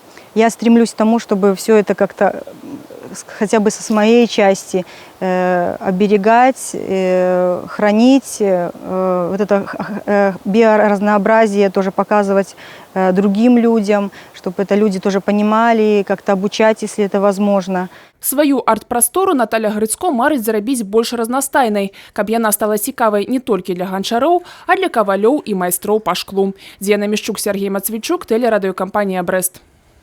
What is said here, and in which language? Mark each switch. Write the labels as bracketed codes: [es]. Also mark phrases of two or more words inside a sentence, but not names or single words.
[ru] Я стремлюсь к тому, чтобы все это как-то хотя бы с моей части оберегать, хранить, вот это биоразнообразие тоже показывать другим людям, чтобы это люди тоже понимали, как-то обучать, если это возможно. [be] Сваю арт-прастору Наталя Грыцко марыць зарабіць больш разнастайнай, каб яна стала цікавай не толькі для ганчароў, а для кавалёў і майстроў па шклу. Дзіяна Мішчук, Сергей Мацвічук, тэлерадыёкампанія «Брэст».